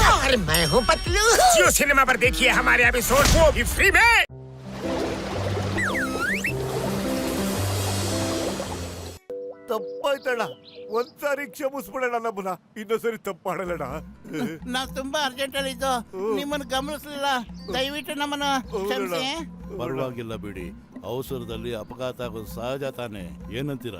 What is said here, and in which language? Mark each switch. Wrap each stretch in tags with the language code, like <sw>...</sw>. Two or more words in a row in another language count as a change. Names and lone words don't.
<hi>और मैं हूँ पतलू। जियो सिनेमा पर देखिए हमारे एपिसोड वो भी फ्री में।</hi> <kn>ತಪ್ಪಾಯ್ತಣ್ಣ, ಒಂದ್ಸಾರಿ ಕ್ಷಮಿಸ್ಬಿಡೋಣ ನಮ್ಮನ್ನ, ಇನ್ನೊಂದ್ಸರಿ ತಪ್ಪು ಮಾಡಲ್ಲಣ್ಣ. ನಾವ್ ತುಂಬಾ ಅರ್ಜೆಂಟ್ ಅಲ್ಲಿ ಇದ್ದು ನಿಮ್ಮನ್ನ ಗಮನಿಸಲಿಲ್ಲ, ದಯವಿಟ್ಟು ನಮ್ಮನ್ನ ಕ್ಷಮಿಸಿ. ಪರವಾಗಿಲ್ಲ ಬಿಡಿ, ಅವಸರದಲ್ಲಿ ಅಪಘಾತ ಆಗೋದು ಸಹಜ ತಾನೆ, ಏನಂತೀರಾ?</kn>